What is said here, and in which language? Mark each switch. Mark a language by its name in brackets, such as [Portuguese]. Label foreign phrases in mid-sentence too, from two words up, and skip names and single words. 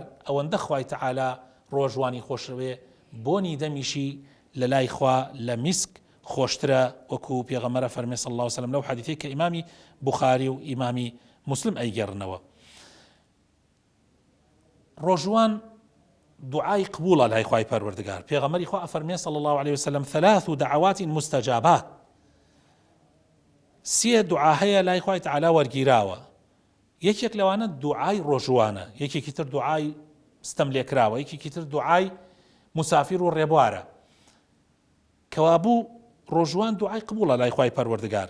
[Central Kurdish] ئەوەندە خوای تەعالا ڕۆژوانی خۆشەوێ، بۆنی دەمیشی لە لای خوا لە میسک خۆشترە، وەکو پێغەمبەر فەرمێ [Arabic] صلی الله عليه وسلم [Central Kurdish] لەو حەدیثەی کە ئیمامی بوخاری و ئیمامی مسلم ئەیگێڕنەوە. ڕۆژوان دوعای قبوڵە لای خوای پەروەردگار. پێغەمبەری خوا ئەفەرمێ [Arabic] صلی الله عليه وسلم ثلاث دعوات مستجابات، [Central Kurdish] سێ دوعا هەیە لای خوای تەعالا وەرگیراوە. یەکێک لەوانە دوعای ڕۆژوانە، یەکێکی تر دوعای ستەم لێکراوە، یەکێکی تر دوعای مسافر و ڕێبوارە. کەوابوو ڕۆژوان دوعای قبوڵە لای خوای پەروەردگار.